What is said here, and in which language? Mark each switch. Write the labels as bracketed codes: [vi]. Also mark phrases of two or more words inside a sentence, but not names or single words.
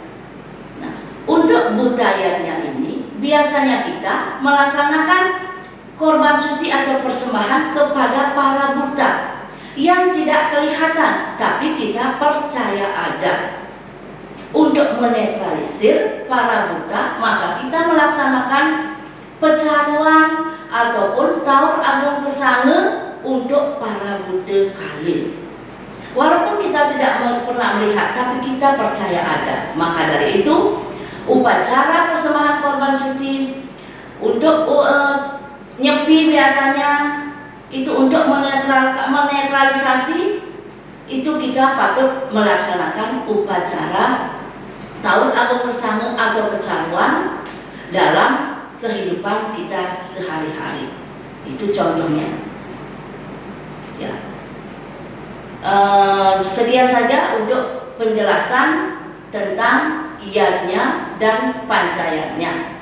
[id] Nah, untuk buta yajna ini biasanya kita melaksanakan korban suci atau persembahan kepada para buta yang tidak kelihatan, tapi kita percaya ada. untuk menetralisir para buta, maka kita melaksanakan pecaruan ataupun taur agung kesange untuk para buta kali. Walaupun kita tidak pernah melihat, tapi kita percaya ada. Maka dari itu, upacara persembahan korban suci untuk nyepi biasanya itu untuk menetralisasi, itu kita patut melaksanakan upacara taur agung kesange atau pecaruan dalam kehidupan kita sehari-hari. Itu contohnya. Ya. Sekian saja untuk penjelasan tentang yadnya dan pancayatnya.